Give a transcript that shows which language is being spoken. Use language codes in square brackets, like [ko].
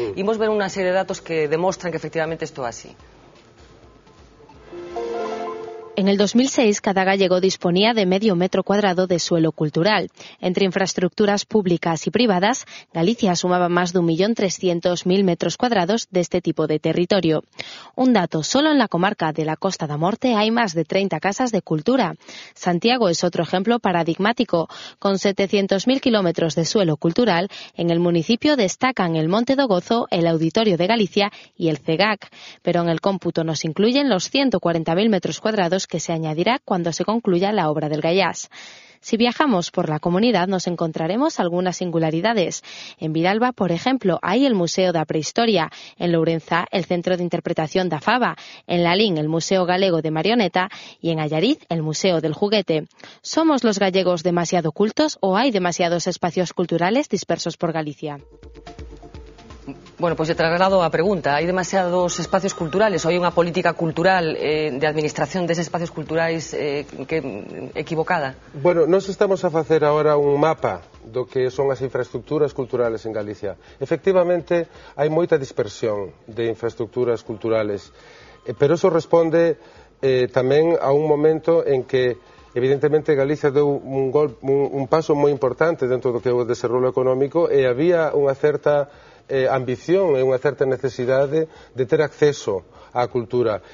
[gl] Imos ver unha serie de datos que demostran que efectivamente isto é así. [es] En el 2006, cada gallego disponía de medio metro cuadrado de suelo cultural. Entre infraestructuras públicas y privadas, Galicia sumaba más de 1.300.000 metros cuadrados de este tipo de territorio. Un dato, solo en la comarca de la Costa da Morte hay más de 30 casas de cultura. Santiago es otro ejemplo paradigmático. Con 700.000 kilómetros de suelo cultural, en el municipio destacan el Monte do Gozo, el Auditorio de Galicia y el CEGAC. Pero en el cómputo nos incluyen los 140.000 metros cuadrados que se añadirá cuando se concluya la obra del Gaiás. Si viajamos por la comunidad nos encontraremos algunas singularidades. En Vidalba, por ejemplo, hay el Museo da Prehistoria, en Lourenza el Centro de Interpretación da Faba, en Lalín el Museo Galego de Marioneta y en Allariz el Museo del Juguete. ¿Somos los gallegos demasiado cultos o hay demasiados espacios culturales dispersos por Galicia? [gl] Bueno, pois lle traslado a pregunta. Hai demasiados espacios culturales ou hai unha política cultural de administración deses espacios culturais equivocada? Bueno, nós estamos a facer agora un mapa do que son as infraestructuras culturales en Galicia. Efectivamente, hai moita dispersión de infraestructuras culturales, pero eso responde tamén a un momento en que evidentemente Galicia deu un paso moi importante dentro do que é o desenrolo económico e había unha certa ambición e unha certa necesidade de ter acceso á cultura.